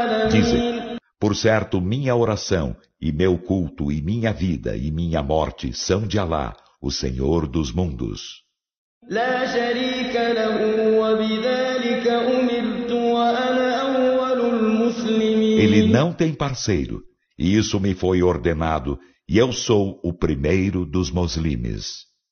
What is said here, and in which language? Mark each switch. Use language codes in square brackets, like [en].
[pt] Dize, por certo, minha oração e meu culto e minha vida e minha morte são de Alá, o Senhor dos mundos. [ar] لا شريك له وبذلك أمرت وأنا أول المسلمين. [pt] Ele não tem parceiro, e isso me foi ordenado, e eu sou o primeiro dos muçulmanos.